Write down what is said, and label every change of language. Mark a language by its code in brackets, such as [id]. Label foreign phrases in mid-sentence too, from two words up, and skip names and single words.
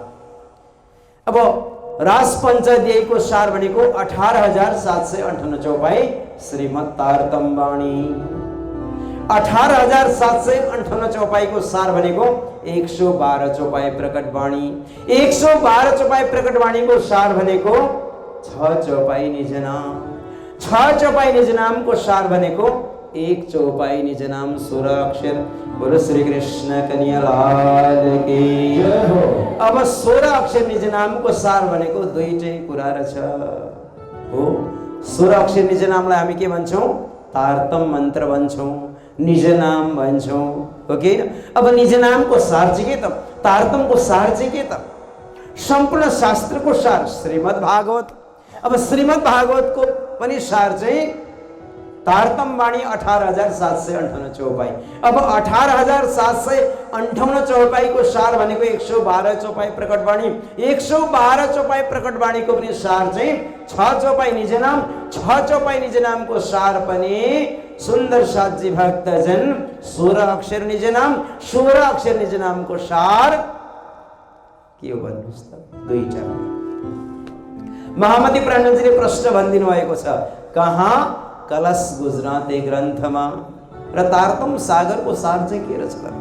[ne] अब रास पञ्चाध्यायको सार भनेको 18,758 चौपाई श्रीमद् तारतम वाणी। 18,758 चौपाईको सार भनेको 112 चौपाई प्रकट वाणी। 112 चौपाई प्रकट वाणीको सार भनेको 6 चौपाई निज नाम। 6 चौपाई निज नामको सार भनेको 1 चौपाई निज नाम 16 अक्षर। [hi] बोलो श्री कृष्ण कन्हैया लाल की। [ne] अब 16 अक्षर निज नामको सार भनेको दुईटै कुरा रहेछ हो। 16 अक्षर निज नामलाई हामी के भन्छौं? तारतम मन्त्र भन्छौं, निज नाम भन्छौं, हो कि? अब निज नामको सार चाहिँ के त? तारतमको सार चाहिँ के त? सम्पूर्ण शास्त्रको सार श्रीमद् भागवत। अब श्रीमद् भागवतको पनि सार चाहिँ तारतम वाणी 18,758 चौपाई। अब 18,758 चौपाईको सार भनेको 112 चौपाई प्रकट वाणी। 112 चौपाई प्रकट वाणीको पनि सार चाहिँ 6 चौपाई निज नाम। 6 चौपाई निज नामको सार पनि सुन्दर साथजी भक्तजन 16 अक्षर निज नाम। 16 अक्षर निज नामको सार के हो भन्नुहोस् त? दुईटा कुरा। महामती प्राणजीले प्रश्न भनिदिनु भएको छ, कहाँ कलश गुजराते ग्रन्थमा र तारतम सागरको सार चाहिँ के रहेछ त?